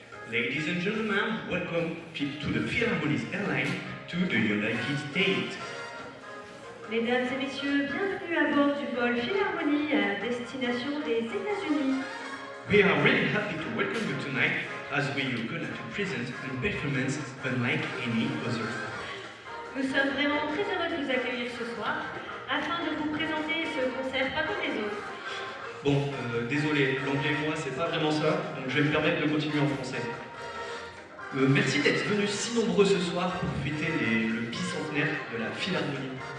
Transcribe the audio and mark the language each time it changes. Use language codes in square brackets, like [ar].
[en] Ladies and gentlemen, welcome to the Philharmonic Airline to the United States. [fr] Mesdames et messieurs, bienvenue à bord du vol Philharmonie à destination des États-Unis. [en] We are really happy to welcome you tonight as we are going to present a performance unlike any other. [fr] Nous sommes vraiment très heureux de vous accueillir ce soir afin de vous présenter ce concert pas comme les autres. Bon, désolé, l'anglais moi c'est pas vraiment ça, donc je vais me permettre de continuer en français. Merci d'être venus si nombreux ce soir pour fêter le bicentenaire de la Philharmonie.